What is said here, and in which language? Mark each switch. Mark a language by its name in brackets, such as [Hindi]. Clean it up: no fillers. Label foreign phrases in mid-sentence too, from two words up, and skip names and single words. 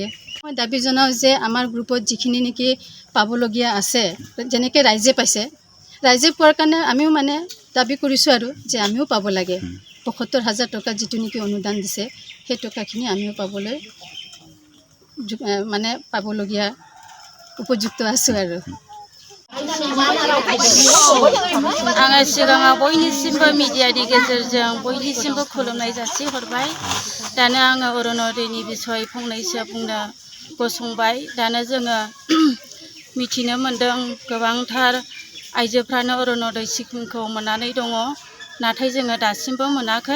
[Assamese] মই দাবী জনাওঁ যে আমাৰ গ্ৰুপত যিখিনি নেকি পাবলগীয়া আছে, যেনেকৈ ৰাইজে পাইছে, ৰাইজে পোৱাৰ কাৰণে আমিও মানে দাবী কৰিছোঁ আৰু যে আমিও পাব লাগে। ৭৫,০০০ টকা যিটো নেকি অনুদান দিছে, সেই টকাখিনি আমিও পাবলৈ মানে পাবলগীয়া উপযুক্ত আছোঁ আৰু। [Bodo] आङो सिगाङाव बयनिसिमबो मिडियानि गेजेरजों बयनिसिमबो खुलुमनाय जासिहरबाय। दानो आङो अरुण'दयनि बिसय फंनैसो बुंनो गसंबाय। दानो जोङो मिथिनो मोन्दों गोबांथार आइजोफ्रानो अरुण'दय स्किमखौ मोननानै दङ, नाथाय जोङो दासिमबो मोनाखै।